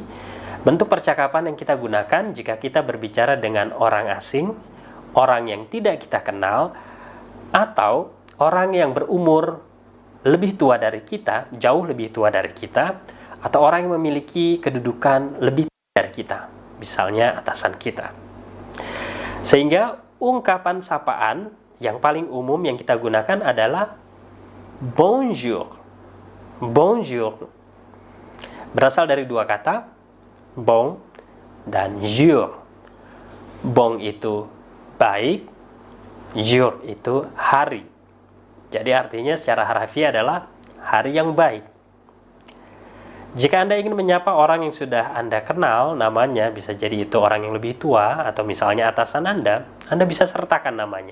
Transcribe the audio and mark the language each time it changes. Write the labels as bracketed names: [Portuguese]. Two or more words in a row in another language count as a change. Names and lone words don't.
[Indonesian] Bentuk percakapan yang kita gunakan jika kita berbicara dengan orang asing, orang yang tidak kita kenal, atau orang yang berumur lebih tua dari kita, jauh lebih tua dari kita, atau orang yang memiliki kedudukan lebih tinggi dari kita, misalnya atasan kita. Sehingga ungkapan sapaan yang paling umum yang kita gunakan adalah bonjour. Bonjour berasal dari 2 kata, bon dan jour. Bon itu baik, jour itu hari. Jadi artinya secara harfiah adalah hari yang baik. Jika Anda ingin menyapa orang yang sudah Anda kenal namanya, bisa jadi itu orang yang lebih tua atau misalnya atasan Anda bisa sertakan namanya.